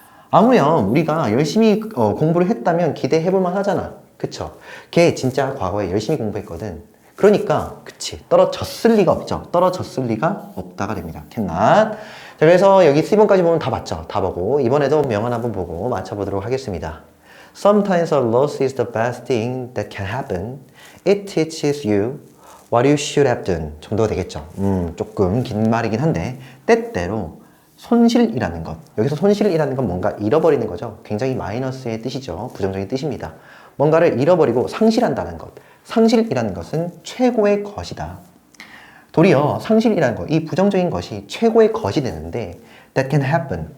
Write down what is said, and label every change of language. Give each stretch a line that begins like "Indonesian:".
Korean: 아무렴 우리가 열심히 공부를 했다면 기대해볼 만 하잖아. 그쵸? 걔 진짜 과거에 열심히 공부했거든. 그러니까 그치 떨어졌을 리가 없죠. 떨어졌을 리가 없다가 됩니다. cannot. 자, 그래서 여기 C번까지 보면 다 맞죠. 다 보고 이번에도 명언 한번 보고 맞춰보도록 하겠습니다.
English: Sometimes a loss is the best thing that can happen. It teaches you what you should have done.
Korean: 정도가 되겠죠. 조금 긴 말이긴 한데 때때로 손실이라는 것. 여기서 손실이라는 건 뭔가 잃어버리는 거죠. 굉장히 마이너스의 뜻이죠. 부정적인 뜻입니다. 뭔가를 잃어버리고 상실한다는 것. 상실이라는 것은 최고의 것이다. 도리어 상실이라는 것, 이 부정적인 것이 최고의 것이 되는데
English: that can happen.